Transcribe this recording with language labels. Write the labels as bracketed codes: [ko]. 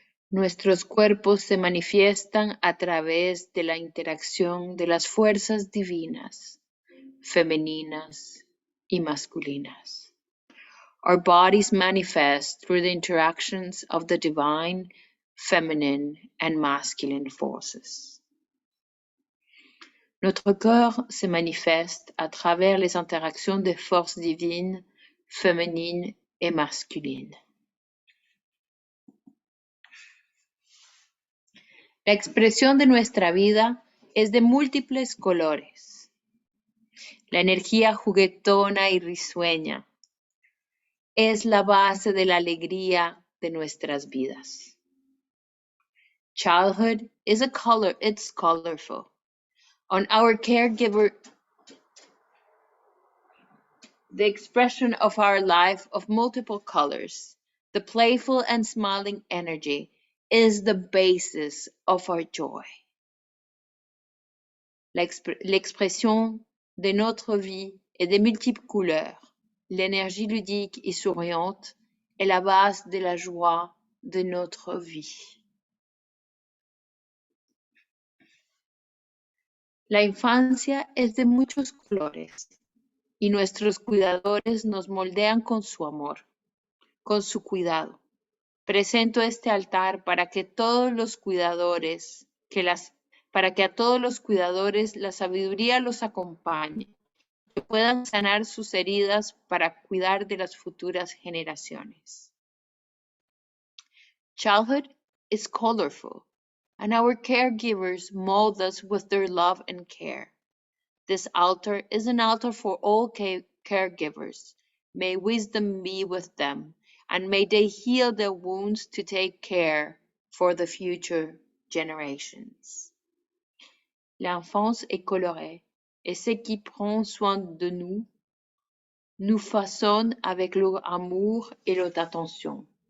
[es] Nuestros cuerpos se manifiestan a través de la interacción de las fuerzas divinas, femeninas y masculinas. [en] Our bodies manifest through the interactions of the divine, feminine, and masculine forces. [fr] Notre corps se manifeste à travers les interactions des forces divines, féminines et masculines. [es] La expresión de nuestra vida es de múltiples colores. La energía juguetona y risueña es la base de la alegría de nuestras vidas. [en] Childhood is a color, it's colorful. On our caregiver, the expression of our life of multiple colors, the playful and smiling energy is the basis of our joy. [fr] L'expression de notre vie est de multiples couleurs. L'énergie ludique et souriante est la base de la joie de notre vie. [es] La infancia es de muchos colores y nuestros cuidadores nos moldean con su amor, con su cuidado. Presento este altar para que todos los cuidadores, para que a todos los cuidadores la sabiduría los acompañe, que puedan sanar sus heridas para cuidar de las futuras generaciones. [en] Childhood is colorful, and our caregivers mold us with their love and care. This altar is an altar for all caregivers. May wisdom be with them, and may they heal their wounds to take care for the future generations. [fr] L'enfance est colorée, et ceux qui prennent soin de nous façonnent avec leur amour et leur attention.